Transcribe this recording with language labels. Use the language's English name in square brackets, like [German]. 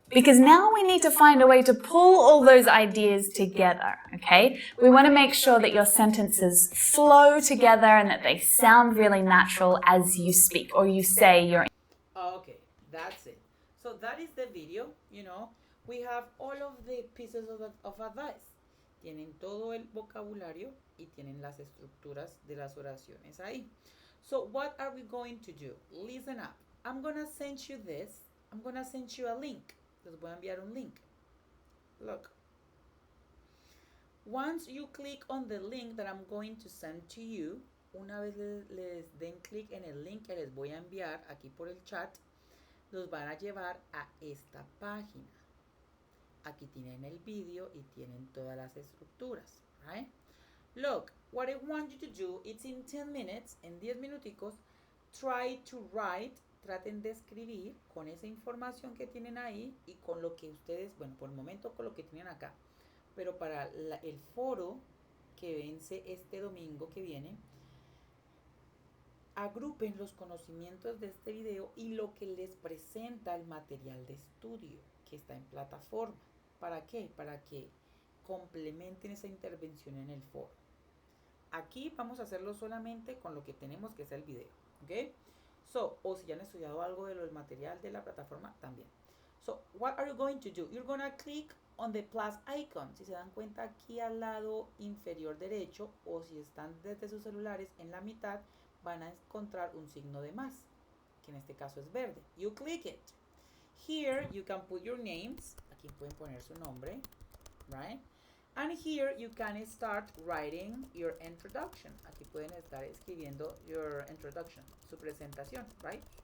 [English] Because now we need to find a way to pull all those ideas together, okay? We want to make sure that your sentences flow together and that they sound really natural as you speak or you say your... Okay, that's it. So that is the video, We have all of the pieces of advice. [Spanish] Tienen todo el vocabulario y tienen las estructuras de las oraciones ahí. [English] So what are we going to do? Listen up. I'm going to send you this. I'm going to send you a link. [Spanish] Les voy a enviar un link. [English] Look. Once you click on the link that I'm going to send to you, [Spanish] una vez les den clic en el link que les voy a enviar aquí por el chat, los van a llevar a esta página. Aquí tienen el vídeo y tienen todas las estructuras, right? [English] Look, what I want you to do, it's in 10 minutes, [Spanish] en 10 minuticos, [English] try to write, [Spanish] traten de escribir con esa información que tienen ahí y con lo que ustedes, bueno, por el momento con lo que tienen acá, pero para el foro que vence este domingo que viene, agrupen los conocimientos de este video y lo que les presenta el material de estudio que está en plataforma. ¿Para qué? Para que complementen esa intervención en el foro. Aquí vamos a hacerlo solamente con lo que tenemos, que es el video, ¿ok? So, o si ya han estudiado algo de lo del material de la plataforma, también. [English] So, what are you going to do? You're going to click on the plus icon. [Spanish] Si se dan cuenta aquí al lado inferior derecho, o si están desde sus celulares en la mitad, van a encontrar un signo de más, que en este caso es verde. [English] You click it. Here you can put your names. [Spanish] Aquí pueden poner su nombre, right? [English] And here you can start writing your introduction. [Spanish] Aquí pueden estar escribiendo [English] your introduction, [Spanish] su presentación, right?